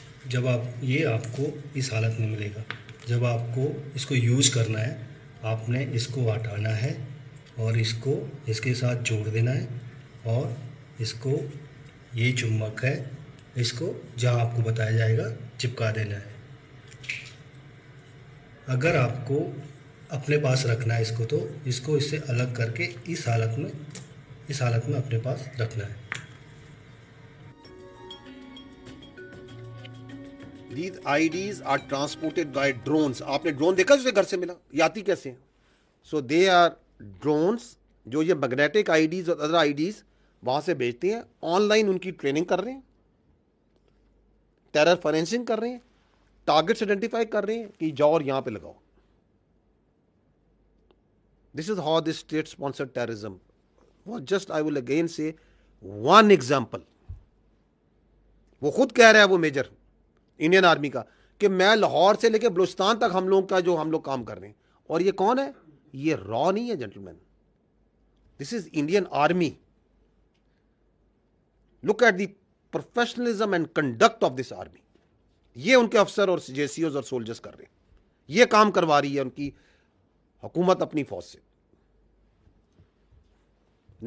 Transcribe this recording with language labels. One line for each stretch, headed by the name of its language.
Hindi: जब आप ये आपको इस हालत में मिलेगा, जब आपको इसको यूज़ करना है, आपने इसको हटाना है और इसको इसके साथ जोड़ देना है, और इसको ये चुम्बक है, इसको जहाँ आपको बताया जाएगा चिपका देना है। अगर आपको अपने पास रखना है इसको, तो इसको इससे अलग करके इस हालत में अपने पास रखना है।
English: These IDs are transported by drones.
Hindi: आपने ड्रोन देखा जिसे घर से मिला, ये आती कैसे हैं?
English: So they are drones
Hindi: जो ये मैग्नेटिक IDs और अदर IDs वहां से भेजते हैं। ऑनलाइन उनकी ट्रेनिंग कर रहे हैं, टेरर फॉरेंसिंग कर रहे हैं, टारगेट्स आइडेंटिफाई कर रहे हैं कि जाओ और यहां पे लगाओ।
English: This is how this state sponsored terrorism was just, I will again say, one example.
Hindi: वो खुद कह रहा है, वो मेजर इंडियन आर्मी का, कि मैं लाहौर से लेकर बलूचिस्तान तक हम लोग काम कर रहे हैं। और ये कौन है? ये रॉ नहीं है gentleman,
English: This is Indian army. Look at the professionalism and conduct of this army.
Hindi: ये उनके अफसर और जेसीओज और सोल्जर्स कर रहे हैं, ये काम करवा रही है उनकी हुकूमत अपनी फौज से।